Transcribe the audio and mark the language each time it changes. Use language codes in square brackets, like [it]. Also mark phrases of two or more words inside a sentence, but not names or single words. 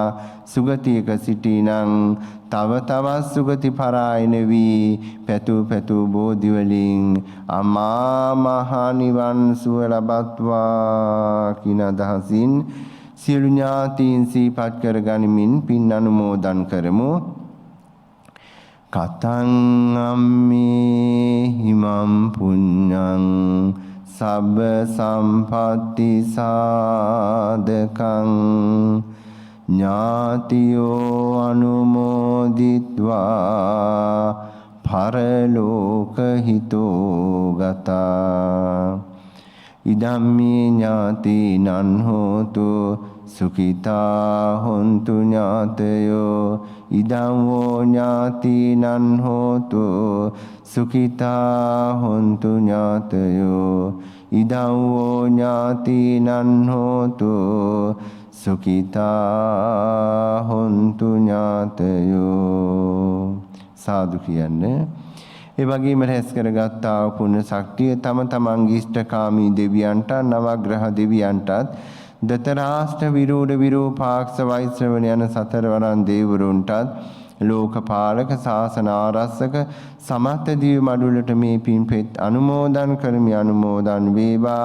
[si] සුගතියක සිටිනං තව තවත් සුගති පරායන වී පැතු බෝධි වලින් අමා මහ නිවන් සුව ලබත්වා කින අදහසින් සියලු ඥාතීන් සිහිපත් කර ගනිමින් පින් අනුමෝදන් කරමු. [pi] කතං අම්මේ හිමම් පුඤ්ඤං සබ්බ සම්පatti සාධකං ඥාතියෝ අනුමෝදිත්වා පරලෝක හිතෝ ගතා ඉදම්මේ ඥාතිනං හෝතු සුඛිතා හොන්තු ඥාතයෝ ඉදං වූ ඥාතිනං හෝතු සුඛිතා හොන්තු ඥාතයෝ ඉදං වූ ඥාතිනං හෝතු සුඛිතා හොන්තු ඥාතයෝ [si] සාදු කියන්නේ. ඒ වගේම රැස් කරගත්තා වූ පුණ්‍ය ශක්තිය තම තමන්ගේ ඉෂ්ඨකාමී දෙවියන්ට නවග්‍රහ දෙවියන්ටත් දතරාෂ්ට විරූඪ විරූපාක්ෂ වෛශ්‍රවණ යන සතරවරන් දේවරුන්ටත් ලෝකපාලක ශාසන ආරක්ෂක සමස්ත දිව්‍ය මඩුලට මේ පින්පෙත් අනුමෝදන් කරමි අනුමෝදන් වේවා.